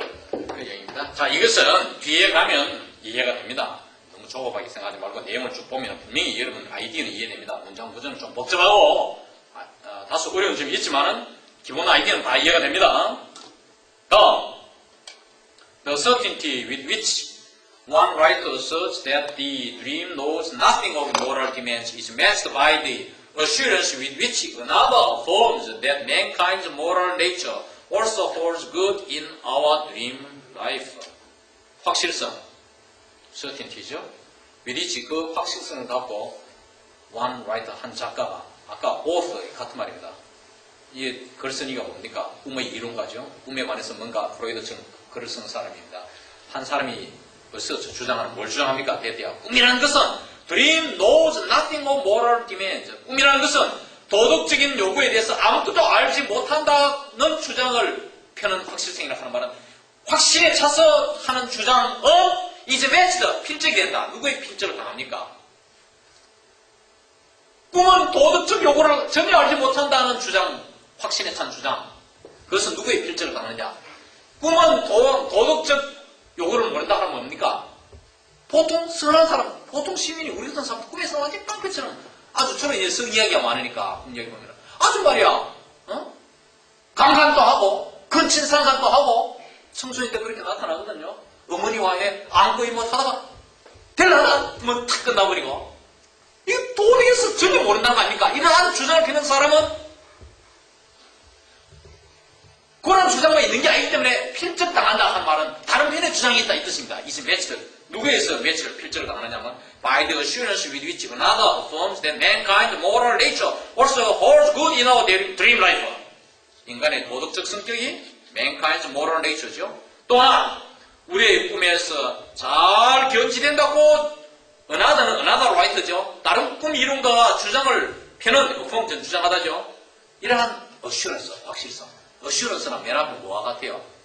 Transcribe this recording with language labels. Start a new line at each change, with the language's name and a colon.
Korean: 그 얘기입니다. 자, 이것은 뒤에 가면 이해가 됩니다. 너무 조급하게 생각하지 말고 내용을 쭉 보면 분명히 여러분 아이디어는 이해됩니다. 문장 구조는 좀 복잡하고 다소 어려운 점이 있지만은 기본 아이디어는 다 이해가 됩니다. 다음,
English: the certainty with which one writer asserts that the dream knows nothing of moral demands is matched by the assurance with which another affirms that mankind's moral nature also holds good in our dream life.
Korean: 확실성, certainty죠.
English: with which
Korean: 그 확실성을 갖고
English: one writer,
Korean: 한 작가가, 아까 author 같은 말입니다. 이 글쓴이가 뭡니까? 꿈의 이론가죠. 꿈에 관해서 뭔가 프로이드처럼 글을 쓴 사람입니다. 한 사람이 벌써 주장하는 뭘 주장합니까? 대대야. 꿈이라는 것은
English: dream knows nothing of moral demands.
Korean: 꿈이라는 것은 도덕적인 요구에 대해서 아무것도 알지 못한다는 주장을 펴는 확실성이라 하는 말은 확신에 차서 하는 주장은
English: is matched,
Korean: 필적이 된다. 누구의 필적을 당합니까? 꿈은 도덕적 요구를 전혀 알지 못한다는 주장, 확신에 찬 주장. 그것은 누구의 필적을 당하느냐? 꿈은 도덕적 요거를 모른다 하면 뭡니까? 보통 선한 사람, 보통 시민이 우리 같은 사람 꿈에서 완전 빵긋처럼 아주 저런 성 이야기가 많으니까 꿈 얘기 보면 아주 말이야, 강간도 하고 근친상간도 하고 청소년 때 그렇게 나타나거든요. 어머니와의 안고이 뭐 하다가 될라나 뭐 탁 끝나버리고 이거 도덕에서 전혀 모른다는 거 아닙니까? 이러한 주장을 펴는 사람은 그런 주장만 있는 게 아니기 때문에 필적 당한다 하는 말은 다른 편의 주장이 있다 이 뜻입니다. 이제 매치를 누구에서 매치를 필적을 당하느냐면
English: by the assurance with which another affirms that mankind's moral nature also holds good in our dream life.
Korean: 인간의 도덕적 성격이
English: mankind's moral nature
Korean: 죠. 또한 우리의 꿈에서 잘 견지된다고
English: another writer
Korean: 죠. 다른 꿈 이론가가 주장을 펴는 affirm 주장하다죠. 이러한 assurance, 확실성. assurance는 맨 앞에 뭐와 같아요?